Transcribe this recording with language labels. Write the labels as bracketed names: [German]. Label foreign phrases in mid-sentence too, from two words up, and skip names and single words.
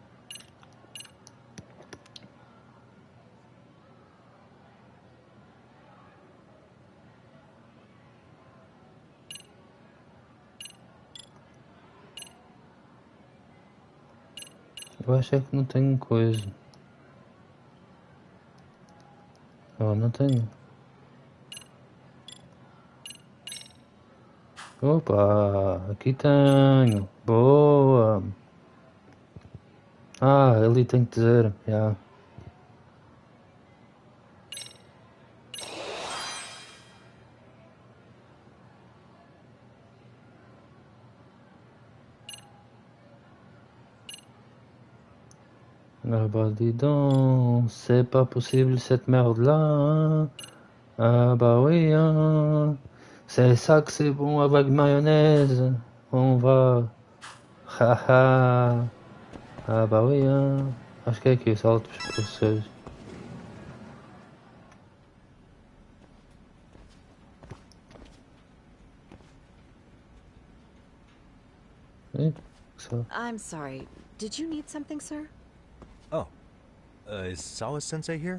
[Portuguese] Eu acho é que não tenho coisa. Não tenho. Opa, aqui tenho. Boa. Ali tem que dizer. [English] Yeah. [French] Ah bah dis donc, c'est pas possible cette merde là. Ah bah oui, hein. C'est ça que c'est bon avec mayonnaise. On va. Haha. Ah bah oui, hein. [Portuguese] Acho que é aqui, sala dos professores. [English] I'm sorry. Did you need something, sir? Oh. Is Sawa-sensei here?